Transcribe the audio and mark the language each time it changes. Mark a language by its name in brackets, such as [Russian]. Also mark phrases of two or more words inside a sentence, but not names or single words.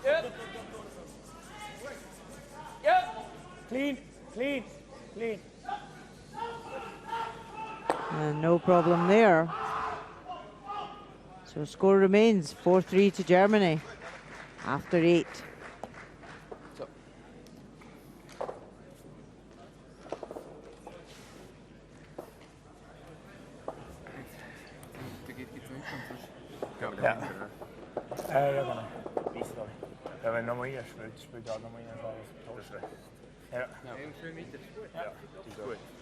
[English] Clean, clean, clean. And no problem there. So score remains 4-3 to Germany after 8. So. [Swedish] Ja. Jag kan visa dem. Jag vet inte om jag gör spud, ja, de har ingen fara. Ja. Ja. [German] Gut.